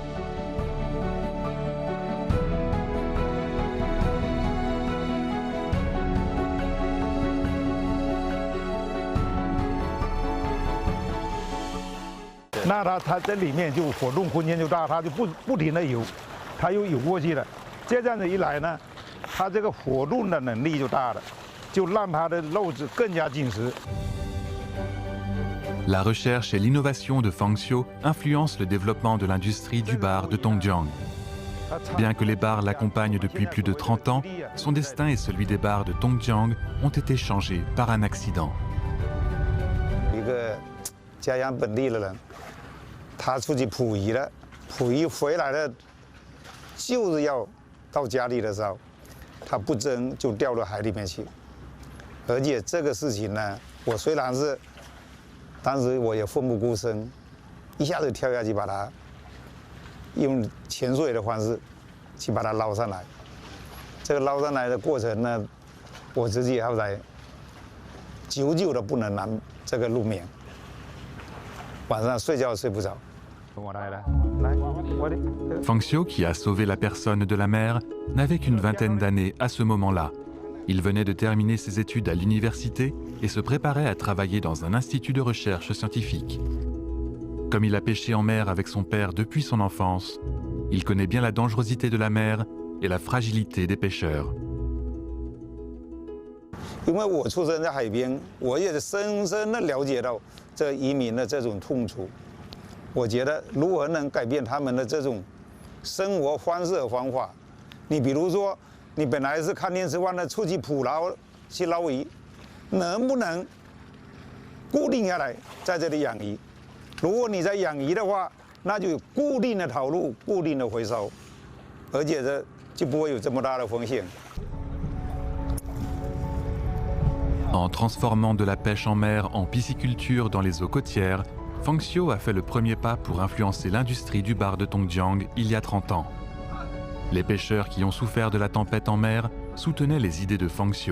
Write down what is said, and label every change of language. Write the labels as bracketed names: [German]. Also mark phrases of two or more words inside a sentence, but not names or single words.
[Chinese] « 那它这里面就活动空间就大，它就不停的游，它又游过去了。这样子一来呢，它这个活动的能力就大了，就让它的肉质更加紧实。 [French] La recherche et l'innovation de Fangxiu influencent le développement de l'industrie du bar de Tongjiang. Bien que les bars l'accompagnent depuis plus de 30 ans, son destin et celui des bars de Tongjiang ont été changés par un accident. [Chinese] 一个家乡本地的人，他出去捕鱼了，捕鱼回来了，就是要到家里的时候，他不争就掉到海里面去。而且这个事情呢，我虽然是当时我也奋不顾身，一下子跳下去把它用潜水的方式去把它捞上来。这个捞上来的过程呢，我自己后来久久的不能难这个入眠，晚上睡觉睡不着。 [French] Fangxiu, qui a sauvé la personne de la mer, n'avait qu'une vingtaine d'années à ce moment-là. Il venait de terminer ses études à l'université et se préparait à travailler dans un institut de recherche scientifique. Comme il a pêché en mer avec son père depuis son enfance, il connaît bien la dangerosité de la mer et la fragilité des pêcheurs. [Chinese] 因为我出生在海边，我也深深的了解到这渔民的这种痛楚。我觉得如何能改变他们的这种生活方式和方法？你比如说，你本来是看天吃饭的，出去捕捞去捞鱼，能不能固定下来在这里养鱼？如果你在养鱼的话，那就有固定的投入、固定的回收，而且这就不会有这么大的风险。 [French] En transformant de la pêche en mer en pisciculture dans les eaux côtières, Fangxiu a fait le premier pas pour influencer l'industrie du bar de Tongjiang il y a 30 ans. Les pêcheurs qui ont souffert de la tempête en mer soutenaient les idées de Fangxiu.